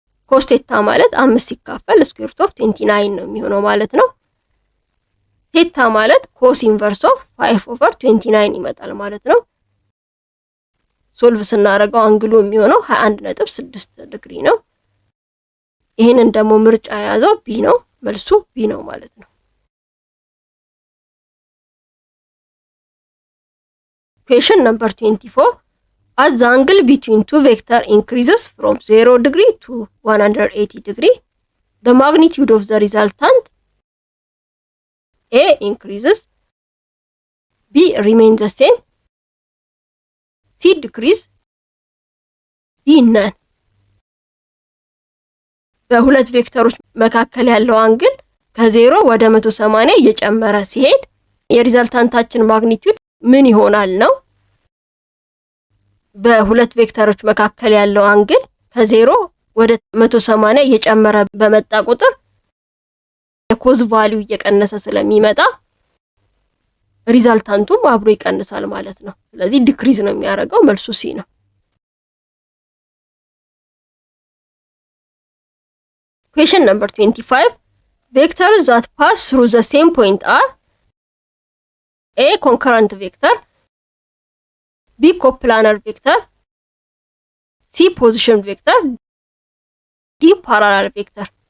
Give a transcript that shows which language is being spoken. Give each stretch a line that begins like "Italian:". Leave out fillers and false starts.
Amharic: ኮስ ቴታ ማለት 5 ሲካፈል ስኩዌር ሩት ኦፍ 29 ነው የሚሆነው ማለት ነው። ቴታ ማለት ኮስ ኢንቨርስ ኦፍ 5 ኦቨር 29 ይመጣል ማለት ነው። ሶልቭ ስናደርገው አንግሉ የሚሆነው 21.6 ዲግሪ ነው። ይሄንን ደግሞ ምርጫ የያዘው ቢ ነው። መልሱ ቢ ነው ማለት ነው።
English: Question number 24. As the angle between two vectors increases from 0 degree to 180 degree, the magnitude of the resultant A increases, B remains the same, C decrease, D none.
Amharic: በሁለት ቬክተሮች መካከል ያለው አንግል ከ0 ወደ 180 እየጨመረ ሲሄድ የሪዛልታንታችን ማግኒቲዩድ ምን ይሆናል ነው። በሁለት ቬክተሮች መካከል ያለው አንግል ከ0 ወደ 180 እየጨመረ በመጣ ቁጥር የኮዝ ቫልዩ እየቀነሰ ስለሚመጣ ሪዛልታንቱም አብሮ ይቀንሳል ማለት ነው። ስለዚህ ዲክሪዝ ነው የሚያደርገው። መልሱ ሲ ነው።
English: Question number 25. Vectors that pass through the same point are A concurrent vector, B coplanar vector, C position vector, D parallel vector.